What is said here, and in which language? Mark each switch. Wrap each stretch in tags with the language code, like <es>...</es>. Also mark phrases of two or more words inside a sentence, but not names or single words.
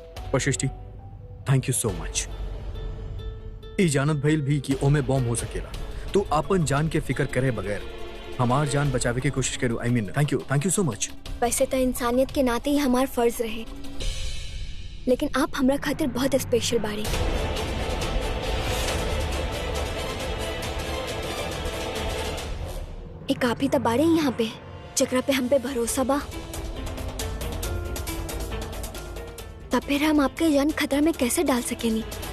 <en>Vashishthi, thank you so much.</en> <bho>ई जानत भइल भी कि ओमे बॉम्ब हो सकेला, तू आपन जान के फिक्र करे बगैर हमार जान बचावे की कोशिश करू।</bho> <en>I mean thank you so much.</en> <bho>वैसे तो इंसानियत के नाते ही हमार फर्ज रहे, लेकिन आप हमरा खातिर बहुत स्पेशल बाड़ी। एक आप ही तो बाड़े यहाँ पे जकरा पे हम पे भरोसा बा, तब फिर हम आपके जान खतरा में कैसे डाल सकेनी?</bho>